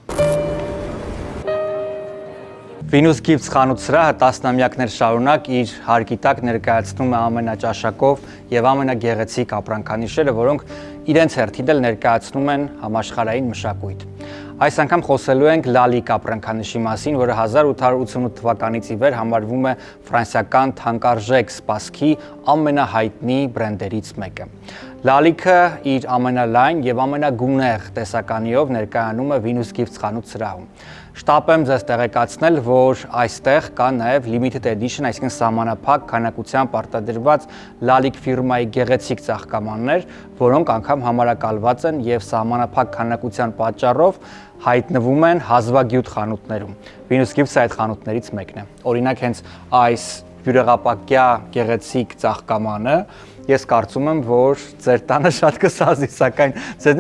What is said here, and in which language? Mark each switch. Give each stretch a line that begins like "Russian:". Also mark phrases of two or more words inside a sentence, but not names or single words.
Armenian: Venus Gifts խանութ սրահը տասնամյակներ շարունակ իր հարկի տակ ներկայացնում է ամենաճաշակով եւ ամենագեղեցիկ ապրանքանիշերը, որոնք իրենց հերթին էլ ներկայացնում են համաշխարհային մշակույթ։ Այս անգամ խոսելու ենք Lalique ապրանքանիշի մասին, որը 1888 թվականից ի վեր համարվում է ֆրանսիական թանկարժեք սպասքի ամենահայտնի բրենդերից մեկը։ Lalique-ը իր ամենալայն եւ ամենագունեղ տեսականիով ներկայանում է Venus Gifts խանութ սրահում։ Շտապ եմ ձեզ տեղեկացնել, որ այստեղ կա նաև
English: limited edition,
Armenian: այսինքն սահմանափակ քանակությամբ արտադրված Lalique ֆիրմայի գեղեցիկ ծաղկամաններ, որոնք անգամ համարակալված են եւ սահմանափակ քանակության պատճառով հայտնվում են հազվագյուտ խանութներում։ Venus Gifts-ը այդ խանութներից մեկն է։ Օրինակ հենց այս բյուրեղապակյա գեղեցիկ ծաղկամանը ես կարծում եմ, որ ձեր տանը շատ կսազի, սակայն ձեզնից